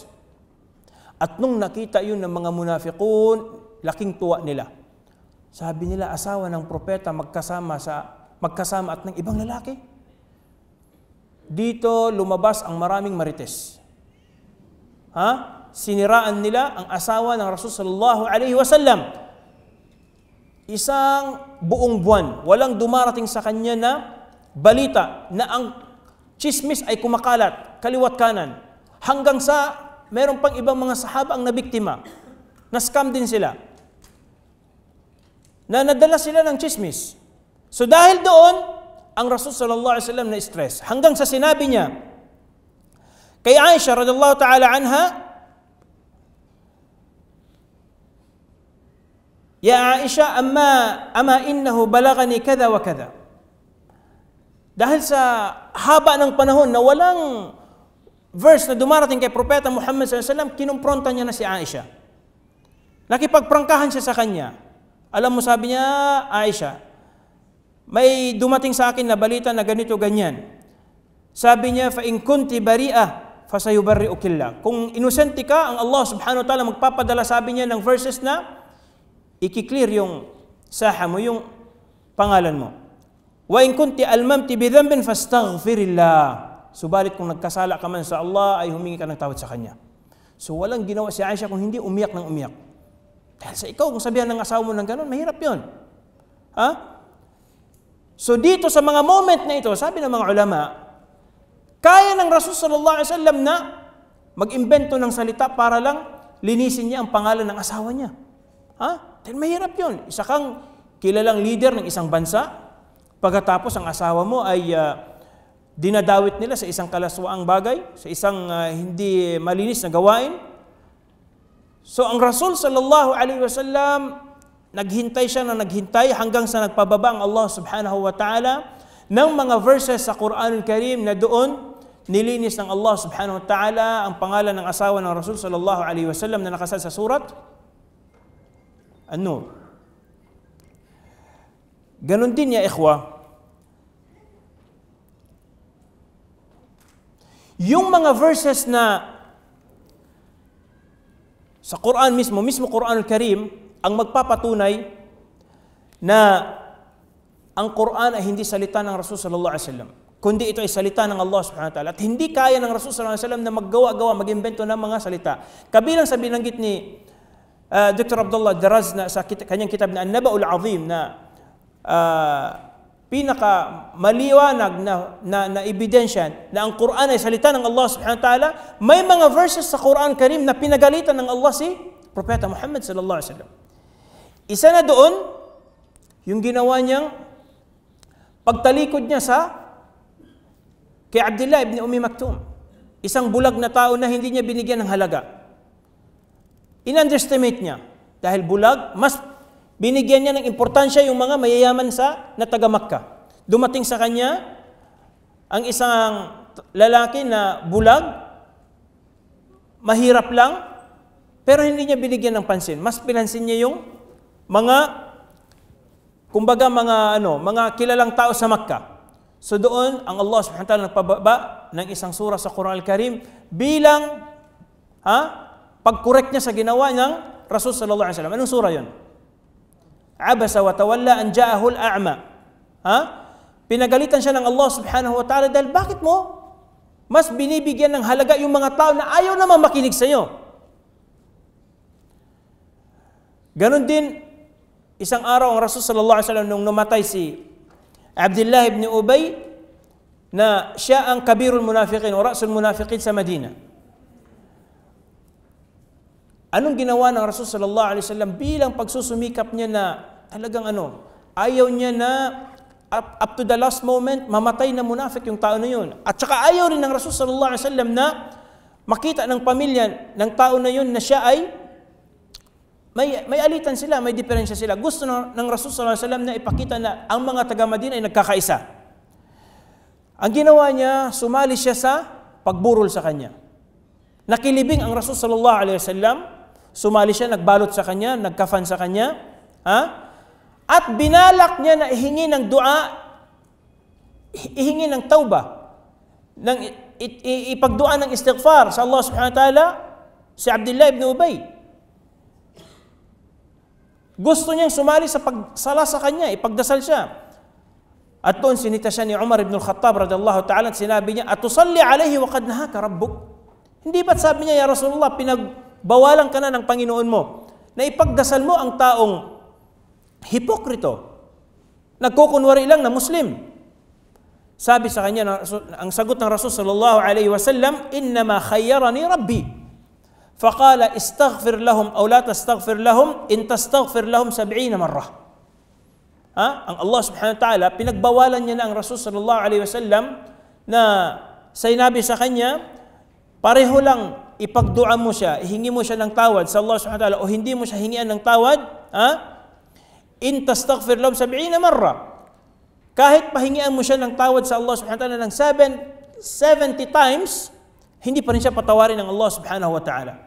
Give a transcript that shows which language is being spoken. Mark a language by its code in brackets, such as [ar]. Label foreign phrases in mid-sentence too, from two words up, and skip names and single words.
[tl] At nung nakita yun ng mga munafiqun, laking tuwa nila. Sabi nila, asawa ng propeta magkasama at ng ibang lalaki. Dito lumabas ang maraming marites. Siniraan nila ang asawa ng Rasul [ar] صلى الله عليه وسلم. [tl] Isang buong buwan, walang dumarating sa kanya na balita na ang chismis ay kumakalat, kaliwat kanan. Hanggang sa meron pang ibang mga sahaba ang nabiktima. Na-scam din sila. Na nadala sila ng chismis. So dahil doon, ang Rasul [ar] صلى الله عليه وسلم [tl] na stress. Hanggang sa sinabi niya kay Aisha [ar] رضي الله تعالى عنها, يا عائشة أما إنه بلغني كذا وكذا. [tl] Dahil sa haba ng panahon na walang verse na dumarating kay Propeta Muhammad [ar] صلى الله عليه وسلم, [tl] kinumpronta niya na si Aisha. Nakipagprangkahan siya sa kanya. Alam mo, sabi niya, Aisha, may dumating sa akin na balita na ganito, ganyan. Sabi niya, [ar] فإن كنت بريئة فسيبرئك الله. [tl] Kung inosente ka, ang Allah [ar] سبحانه وتعالى [tl] magpapadala, sabi niya, ng verses na ikiklear yung saha mo, yung pangalan mo. [ar] وإن كنت ألممت بذنب فاستغفري الله. [tl] Subalit kung nagkasala ka man sa Allah, ay humingi ka ng tawad sa Kanya. So walang ginawa si Aisha kung hindi umiyak ng umiyak. Dahil sa ikaw, kung sabihan ng asawa mo ng gano'n, mahirap yun. So dito sa mga moment na ito, sabi ng mga ulama, kaya ng Rasul [ar] صلى الله عليه وسلم [tl] na mag-imbento ng salita para lang linisin niya ang pangalan ng asawa niya. Dahil mahirap yun. Isa kang kilalang leader ng isang bansa, pagkatapos ang asawa mo ay dinadawit nila sa isang kalaswaang bagay, sa isang hindi malinis na gawain. So ang Rasul [ar] صلى الله عليه وسلم, [tl] naghintay siya na naghintay hanggang sa nagpababa ang Allah [ar] سبحانه وتعالى [tl] ng mga verses sa [ar] القرآن الكريم [tl] na doon nilinis ng Allah [ar] سبحانه وتعالى [tl] ang pangalan ng asawa ng Rasul [ar] صلى الله عليه وسلم [tl] na nakasal sa [ar] سورة النور. [tl] Ganon din [ar] يا إخوة, [tl] yung mga verses na sa Quran mismo [ar] القرآن الكريم, [tl] ang magpapatunay na ang Quran ay hindi salita ng Rasul [ar] صلى الله عليه وسلم, [tl] kundi ito ay salita ng Allah [ar] سبحانه وتعالى. [tl] At hindi kaya ng Rasul [ar] صلى الله عليه وسلم [tl] na maggawa-gawa, mag-imbento ng mga salita. Kabilang sa binanggit ni Dr. Abdullah Daraz na sa kanyang kitab na An-Naba'ul Azim na pinaka maliwanag na ebidensya na ang Quran ay salita ng Allah [ar] سبحانه وتعالى, [tl] may mga verses sa [ar] قرآن كريم [tl] na pinagalitan ng Allah si Propeta Muhammad [ar] صلى الله عليه وسلم. [tl] Isa na doon, yung ginawa niyang pagtalikod niya kay Abdullah ibn Ummi Maktum, isang bulag na tao na hindi niya binigyan ng halaga. In-underestimate niya. Dahil bulag, mas binigyan niya ng importansya yung mga mayayaman na taga Makkah. Dumating sa kanya ang isang lalaki na bulag, mahirap lang, pero hindi niya binigyan ng pansin. Mas pinansin niya yung mga mga kilalang tao sa Makkah. So doon, ang Allah [ar] سبحانه وتعالى [tl] nagpababa ng isang surah sa [ar] القرآن الكريم [tl] bilang pag-correct niya sa ginawa ng Rasul [ar] صلى الله عليه وسلم. [tl] Anong surah yun? [ar] عبس وتولى أن جاءه الأعمى. [tl] Pinagalitan siya ng Allah [ar] سبحانه وتعالى [tl] dahil bakit mo mas binibigyan ng halaga yung mga tao na ayaw naman makinig sa iyo? Ganon din, isang araw ang Rasul [ar] صلى الله عليه وسلم [tl] nung namatay si Abdullah ibn Ubay na siya ang [ar] كبير المنافقين [tl] o [ar] رأس المنافقين [tl] sa Madina. Anong ginawa ng Rasul [ar] صلى الله عليه وسلم [tl] bilang pagsusumikap niya na talagang ayaw niya na [en] up to the last moment [tl] mamatay na munafik yung tao na yun. At saka ayaw rin ng Rasul [ar] صلى الله عليه وسلم [tl] na makita ng pamilya ng tao na yun na siya ay may alitan sila, may diferensya sila. Gusto ng Rasul [ar] صلى الله عليه وسلم [tl] na ipakita na ang mga taga-Madina ay nagkakaisa. Ang ginawa niya, sumali siya sa pagburol sa kanya. Nakilibing ang Rasul [ar] صلى الله عليه وسلم, [tl] sumali siya, nagbalot sa kanya, nagkafan sa kanya, at binalak niya na ihingi ng dua, ihingi ng tauba, ipagdua ng istighfar sa Allah [ar] سبحانه وتعالى [tl] si Abdullah ibn Ubay. Gusto niyang sumali sa pagsala sa kanya, ipagdasal siya. At doon sinita siya ni Umar ibn al-Khattab [ar] رضي الله تعالى [tl] at sinabi niya, [ar] "أتصلي عليه وقد نهاك ربك?" [tl] Hindi ba't sabi niya, [ar] "يا رسول الله, [tl] pinagbawalan ka na ng Panginoon mo na ipagdasal mo ang taong hipokrito, nagkukunwari lang na Muslim?" Sabi sa kanya, ang sagot ng Rasul [ar] صلى الله عليه وسلم, "إنما خيرني ربي. فقال استغفر لهم أو لا تستغفر لهم إن تستغفر لهم 70 مرة." [tl] Ang Allah [ar] سبحانه وتعالى, [tl] pinagbawalan niya na ang Rasul [ar] صلى الله عليه وسلم [tl] na sinabi sa kanya, pareho lang ipagdua mo siya, ihingi mo siya ng tawad sa Allah [ar] سبحانه وتعالى [tl] o hindi mo siya hingian ng tawad, [ar] إن تستغفر لهم 70 مرة. [tl] Kahit pahingian mo siya ng tawad sa Allah [ar] سبحانه وتعالى [tl] ng 70 times, hindi pa rin siya patawarin ng Allah [ar] سبحانه وتعالى.